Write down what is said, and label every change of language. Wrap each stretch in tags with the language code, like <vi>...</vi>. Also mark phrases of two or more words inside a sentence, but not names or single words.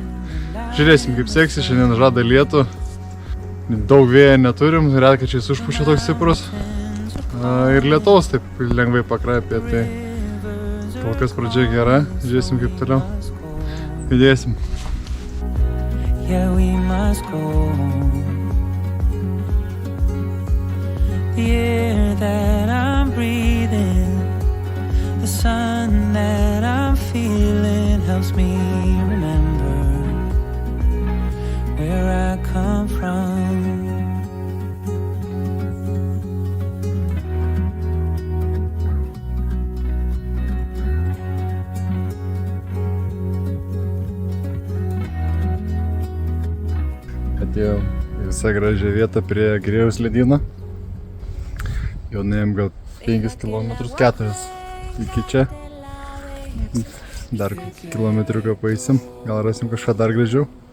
<lt>Žiūrėsim, kaip seksis, šiandien žada lietų. Daug vėjo neturim, retkarčiais užpučia toks stiprus. Ir lietaus taip lengvai pakrapė, tai kol kas pradžia gera. Žiūrėsim, kaip toliau judėsim.</lt> <en>Yeah, we must go. The air that I'm breathing, the sun that I'm feeling helps me remember where I come from.</en> <lt>Atėjom į visą gražią vietą prie Grėjaus ledyno. Jau nuėjom gal 5 km, 4 iki čia. Dar kilometriuką paeisim, gal rasim kažką dar gražiau.</lt>